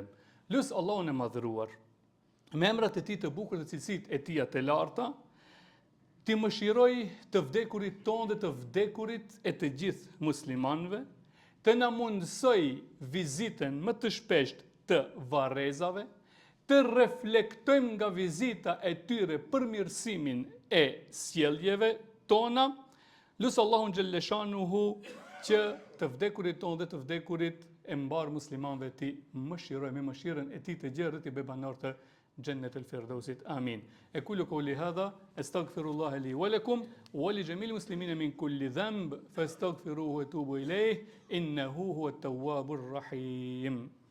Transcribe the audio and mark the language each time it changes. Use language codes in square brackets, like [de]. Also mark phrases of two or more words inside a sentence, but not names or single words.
[sq] Lusë Allahun e madhëruar, me emrat e tij të bukur dhe cilësitë e tij të larta, ti mëshiroj të vdekurit ton dhe të vdekurit e të gjithë muslimanëve, të na mundsoj vizitën më të shpesht të Varezave, të reflektojmë nga vizita e tyre përmirësimin e sjelljeve tona. Lusë Allahun xhelleshanuhu që të vdekurit ton dhe të vdekurit e mbar muslimanëve ti mëshiroj me mëshirën e tij të gjerë dhe ti bëj banor të [ar] جنة الفردوس آمين. أقول قولي هذا أستغفر الله لي ولكم ولجميع المسلمين من كل ذنب فاستغفروه وتوبوا إليه إنه هو التواب الرحيم.